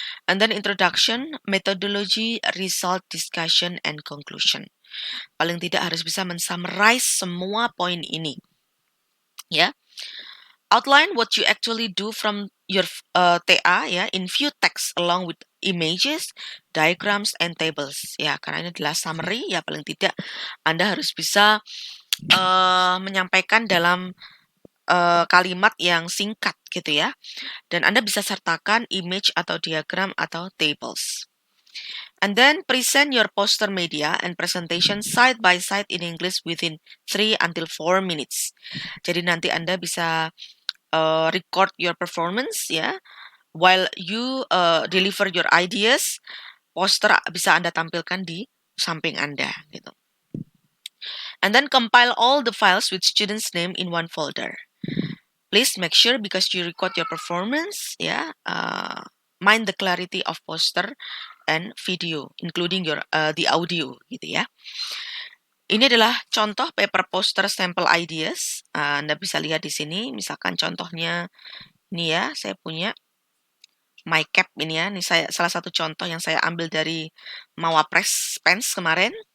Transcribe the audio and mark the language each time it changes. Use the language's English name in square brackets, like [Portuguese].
[English] And then introduction, methodology, result, discussion, and conclusion. [Indonesian] Paling tidak harus bisa men-summarize semua poin ini. Ya. [English] Outline what you actually do from your TA ya in few text along with images, diagrams, and tables. [Indonesian] Ya, karena ini adalah summary ya paling tidak Anda harus bisa menyampaikan dalam kalimat yang singkat gitu ya. Dan Anda bisa sertakan image atau diagram atau tables. [English] And then present your poster media and presentation side by side in English within 3 until 4 minutes. [Indonesian] Jadi nanti Anda bisa [English] record your performance [Indonesian] ya, [English] while you deliver your ideas, [Indonesian] poster bisa Anda tampilkan di samping Anda gitu. [English] And then compile all the files with students' name in one folder. Please make sure because you record your performance ya, mind the clarity of poster and video, including your the audio [Indonesian] gitu ya. Ini adalah contoh [English] paper poster sample ideas. [Indonesian] Anda bisa lihat di sini, misalkan contohnya ini ya, saya punya MyCap ini ya. Ini salah satu contoh yang saya ambil dari Mawapres Pens kemarin.